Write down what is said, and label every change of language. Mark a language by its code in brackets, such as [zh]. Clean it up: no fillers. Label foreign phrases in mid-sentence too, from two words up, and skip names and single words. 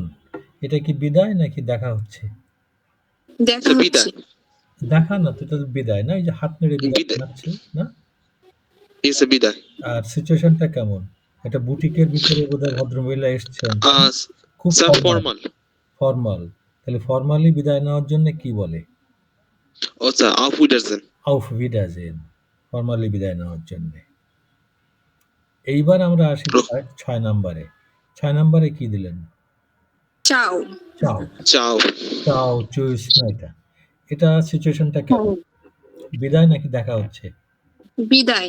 [bn] এটা কি বিদায় নাকি দেখা হচ্ছে? দেখা না তো, এটা বিদায় না? এই যে হাত নেড়ে বিদায় জানাচ্ছে, না? বিদায়। আর সিচুয়েশনটা কেমন? এটা বুটিকের ভিতরে বোধহয় ভদ্রমহিলা এসছেন, খুব ফর্মাল। তাহলে ফর্মালি বিদায় নেওয়ার জন্য কি বলে? আচ্ছা, [de] auf Wiedersehen। auf Wiedersehen, [bn] ফর্মালি বিদায় নেওয়ার জন্য। এইবার আমরা আসি 6 নম্বরে। 6 নম্বরে কি দিলেন? চাও। চাও। চাও। চাও, চুইস না এটা। এটা সিচুয়েশনটা কেমন? বিদায় নাকি দেখা হচ্ছে? বিদায়।